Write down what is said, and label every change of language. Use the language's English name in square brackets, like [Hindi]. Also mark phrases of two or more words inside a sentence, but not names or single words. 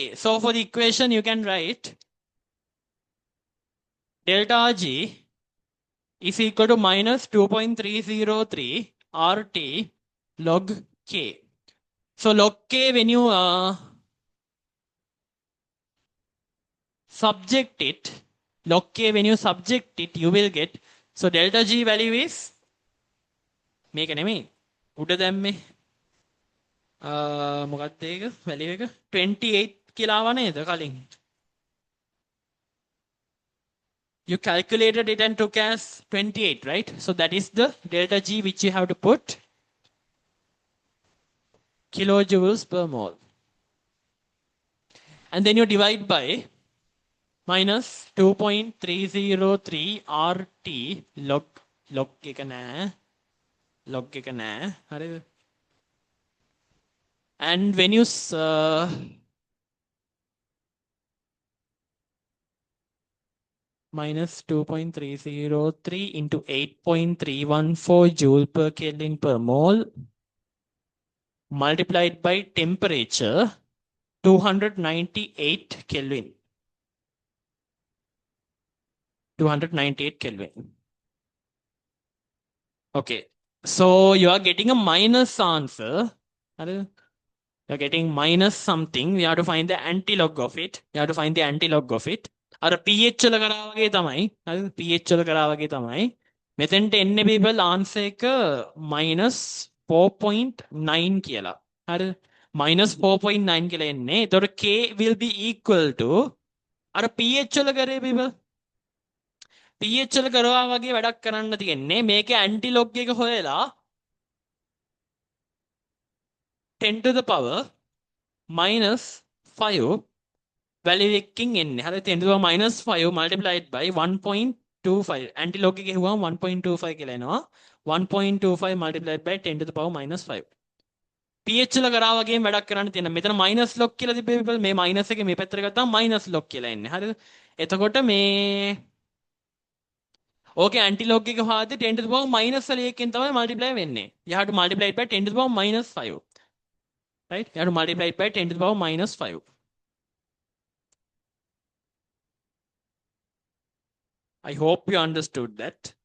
[English] So for the equation, you can write delta G is equal to minus 2.303 RT log K. So log K, when you subject it, log K, when you subject it, you will get, so delta G value is, [Sinhala] මේක නෙමෙයි උඩ දැම්මේ මොකක්ද ඒක value එක 28 කියලා ආව නේද කලින්. [English] You calculated it and took as 28, right? So that is the delta G which you have to put kilojoules per mole. And then you divide by minus 2.303 RT log [Sinhala] එක නෑ හරිද? [English] And when you minus 2.303 into 8.314 joule per Kelvin per mole multiplied by temperature 298 Kelvin. 298 Kelvin. Okay, so you are getting a minus answer. You are getting minus something. We have to find the antilog of it. You have to find the antilog of it. [Sinhala] අර pH වල කරා වගේ තමයි. හරිද? pH වල කරා වගේ තමයි. මෙතෙන්ට එන්නේ [English] people answer [Sinhala] එක -4.9 කියලා. හරිද? -4.9 කියලා එන්නේ. ඒතකොට [English] K will be equal to [Sinhala] අර pH වල කරේ people. pH වල කරවා වගේ වැඩක් කරන්න තියෙන්නේ. මේකේ antilog එක හොයලා [English] 10 to the power -5 [Sinhala] value එකකින් එන්නේ. හරිද? [English] 10 to the power -5 multiplied by 1.25. [Sinhala] antilog එක ගහුවම 1.25 කියලා එනවා. [English] 1.25 multiplied by 10 to the power -5. [Sinhala] pH වල කරා වගේ වැඩක් කරන්න තියෙනවා. මෙතන [English] minus log [Sinhala] කියලා තිබ්බේ people. මේ minus එකේ මේ පැත්තට ගත්තාම [English] minus log [Sinhala] කියලා එන්නේ. හරිද? එතකොට මේ ඕකේ antilog එක හොයද්දි [English] 10 to the power -1 [Sinhala] තමයි multiply වෙන්නේ. [English] You have to multiply it by 10 to the power -5. Right? You have to multiply it by 10 to the power -5. I hope you understood that.